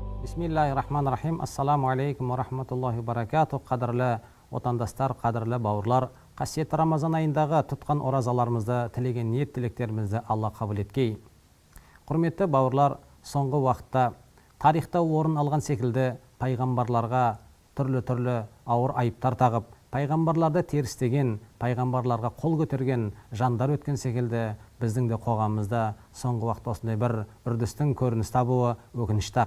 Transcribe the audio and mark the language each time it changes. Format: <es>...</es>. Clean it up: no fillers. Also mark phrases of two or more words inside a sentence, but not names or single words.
<ar>بسم الله الرحمن الرحيم. السلام عليكم ورحمة الله وبركاته.</ar> <kk>Қадірлі отандастар, қадірлі бауырлар, қасиетті Рамазан айындағы тұтқан оразаларымызды, тілеген ниет тілектерімізді Алла қабыл еткей. Құрметті бауырлар, соңғы уақытта тарихта орын алған секілді пайғамбарларға түрлі ауыр айыптар тағып, пайғамбарларды терістеген, пайғамбарларға қол көтерген жандар өткен секілді біздің де қоғамымызда соңғы уақытта осындай бір үрдістің көрініс табуы өкінішті.</kk>